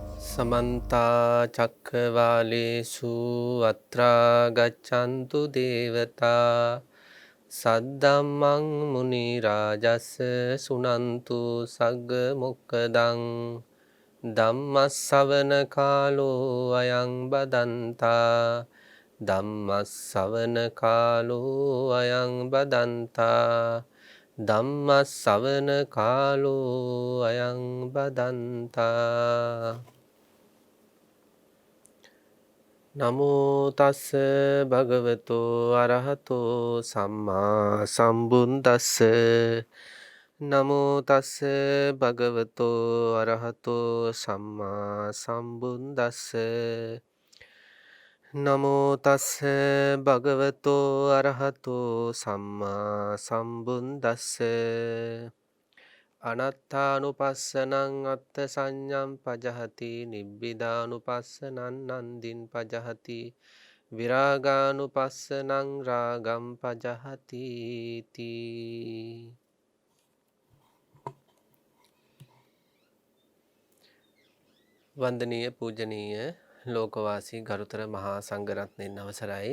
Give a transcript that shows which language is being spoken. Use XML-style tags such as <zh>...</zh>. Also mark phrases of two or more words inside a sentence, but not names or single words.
<pi>समन्ता चक्रवालेषु अत्रा गच्छन्तु देवता सद्धम्मं मुनिराजस्य सुनन्तु सग्गमुक्कदं ධම්මස්සවන කාලෝ අයං බදන්තා ධම්මස්සවන කාලෝ අයං බදන්තා ධම්මස්සවන කාලෝ අයං බදන්තා නමෝ තස්ස භගවතෝ අරහතෝ සම්මා සම්බුද්දස්ස නමෝ තස්ස භගවතෝ අරහතෝ සම්මා සම්බුද්දස්ස නමෝ තස්ස භගවතෝ අරහතෝ සම්මා සම්බුද්දස්ස අනත්තානුපස්සනං අත්ථ සංඤම් පජහති නිබ්බිදානුපස්සනං නන්දින් පජහති විරාගානුපස්සනං රාගම් පජහති තී.</pi> <si>වන්දනීය පූජනීය ලෝකවාසී ගරුතර මහා සංඝරත්නයන් අවසරයි.</si>